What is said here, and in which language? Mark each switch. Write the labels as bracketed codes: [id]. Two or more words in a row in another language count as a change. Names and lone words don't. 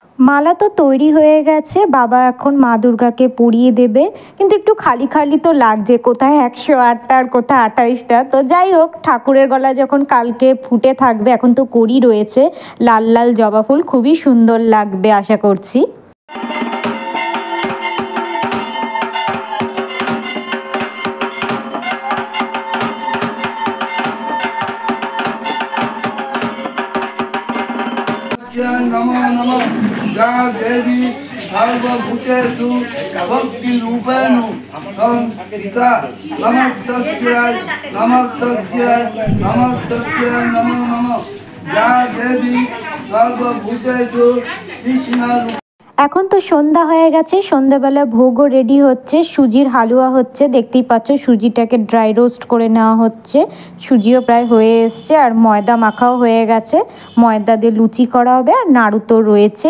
[bn] মালা তো তৈরি হয়ে গেছে, বাবা এখন মা দুর্গাকে পরিয়ে দেবে, কিন্তু একটু খালি খালি তো লাগছে, কোথায় 108টা আর কোথায় 28টা। তো যাই হোক, ঠাকুরের গলা যখন কালকে ফুটে থাকবে, এখন তো কড়ি রয়েছে, লাল লাল জবা ফুল খুবই সুন্দর লাগবে আশা করছি। [sa] नमो नमो या देवी सर्वभूतेषु भक्तिरूपेण संस्थिता नमस्तस्यै नमस्तस्यै नमस्तस्यै नमो नमो या देवी सर्वभूतेषु कृष्ण। [bn] এখন তো সন্ধ্যা হয়ে গেছে, সন্ধ্যাবেলা ভোগও রেডি হচ্ছে, সুজির হালুয়া হচ্ছে, দেখতেই পাচ্ছ সুজিটাকে [en] dry roast [bn] করে নেওয়া হচ্ছে, সুজিও প্রায় হয়ে এসছে আর ময়দা মাখাও হয়ে গেছে, ময়দা দিয়ে লুচি করা হবে আর নাড়ু তো রয়েছেই।